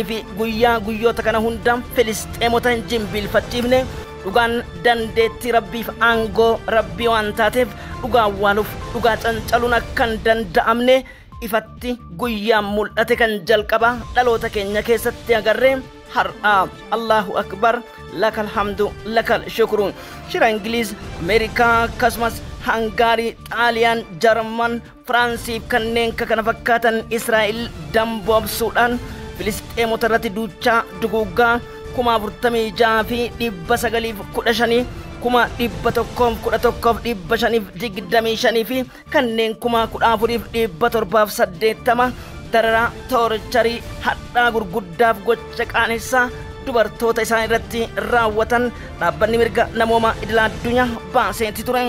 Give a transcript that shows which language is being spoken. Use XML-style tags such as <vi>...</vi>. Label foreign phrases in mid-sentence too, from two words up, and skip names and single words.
<om>fi guyyoota kana hunda filisxeemota hin jimbiilfachiifne dhugaan dandeettii rabbiif aangoo rabbii waan taateef dhugaa awwaaluuf dhugaa cancaluun akkan danda'amne ifatti guyyaan mul'ate kan jalqaba dhaloota keenya keessatti agarree har'a</om> <ar>الله أكبر لك الحمد لك الشكر</ar> <om>shira Ingiliiz Ameerikaa akkasumas Hangaarii Xaaliyaan Jarman Firaansiif kanneen kana fakkaatan Israa'el damboobsuudhaan filisxeemota irratti duuchaa duguuggaa 46,915 111,525 fi kanneen 14,780 dararaa toorcharii hadhaa gurguddaaf gocha qaanessaa dubartoota isaan irratti raawwatan dhaabbanni mirga namooma idil addunyaa baaseetti turan.</om>